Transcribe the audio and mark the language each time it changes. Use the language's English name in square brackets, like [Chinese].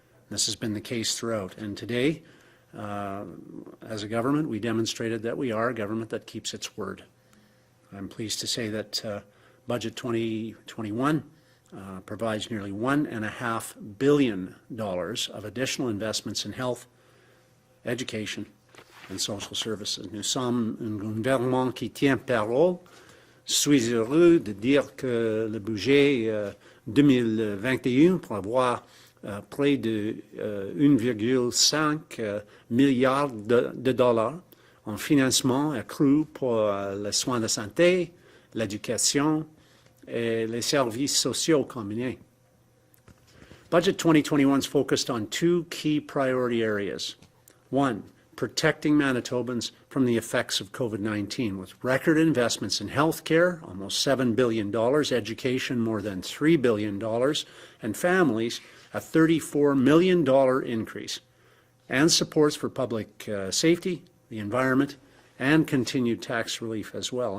[English] This has been the case throughout, and today, as a government, we demonstrated that we are a government that keeps its word. I'm pleased to say that Budget 2021 provides nearly $1.5 billion of additional investments in health, education, and social services. [French] Nous sommes un gouvernement qui tient parole. Je suis heureux de dire que le budget 2021 prévoit près de 1,5 milliard de dollars en financement accru pour les soins de santé, l'éducation, et les services sociaux combinés. [English] Budget 2021 is focused on two key priority areas. One, protecting Manitobans from the effects of COVID-19 with record investments in health care, almost $7 billion, education, more than $3 billion, and families, a $34 million increase, and supports for public safety, the environment, and continued tax relief as well.